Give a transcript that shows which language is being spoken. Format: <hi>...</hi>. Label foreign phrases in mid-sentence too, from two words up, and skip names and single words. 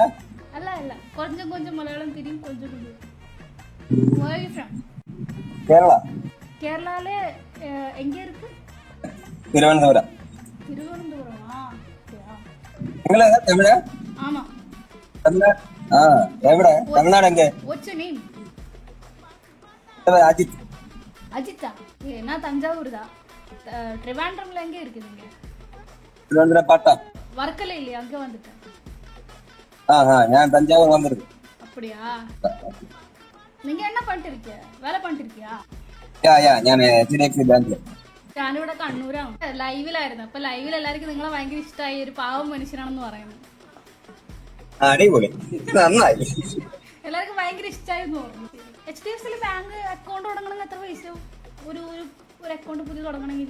<ta>அல்ல அல்ல, கொஞ்சம் கொஞ்சம் மலையாளம் தெரியும் கொஞ்சம் கொஞ்சம்.</ta> <ml>കേരള.</ml> <ta>கேரளால எங்க இருக்கு?</ta> <ml>തിരുവനന്തപുരം. തിരുവനന്തപുരം. ആ നിങ്ങള് തമിഴ്?</ml> <ta>ஆமா.</ta> <ml>തമിഴ്നാട്. ആ എവിടെ? തമിഴ്നാട് എങ്ക?</ml> <en>What's your name?</en> <ml>അജിത്.</ml> <ta>அஜித்தா? நான் தஞ்சாவூர் தான். ட்ரிவாண்ட்ரம்ல எங்க இருக்கு நீங்க?</ta> <ml>തിരുവനന്തപുരം പട്ടം.</ml> <ta>வர்க்கல இல்லையா? அங்க வந்துட்டேன்.</ta> <ml>ഞാൻ തഞ്ചാവൂർ വന്നിരുന്നു.</ml> <ta>அப்படியா? நீங்க என்ன பண்ணிட்டு இருக்கீங்க? வேலை பண்ணிட்டு இருக்கியா?</ta> <ml>ഞാൻ HDFC ബാങ്കില്. ഞാനിവിടെ കണ്ണൂരാണ്. ലൈവിലായിരുന്നു. അപ്പൊ ലൈവിൽ എല്ലാവർക്കും നിങ്ങളെ ഭയങ്കര ഇഷ്ടമായി. ഒരു പാവം മനുഷ്യനാണെന്ന് പറയുന്നത്. അടിപൊളി, നന്നായി. എല്ലാവർക്കും ഭയങ്കര ഇഷ്ടമായിരുന്നു പറഞ്ഞു. HDFC ബാങ്ക് അക്കൗണ്ട് തുടങ്ങണമെങ്കിൽ എത്ര പൈസ? ഒരു അക്കൗണ്ട് പുതിയ തുടങ്ങണമെങ്കിൽ</ml>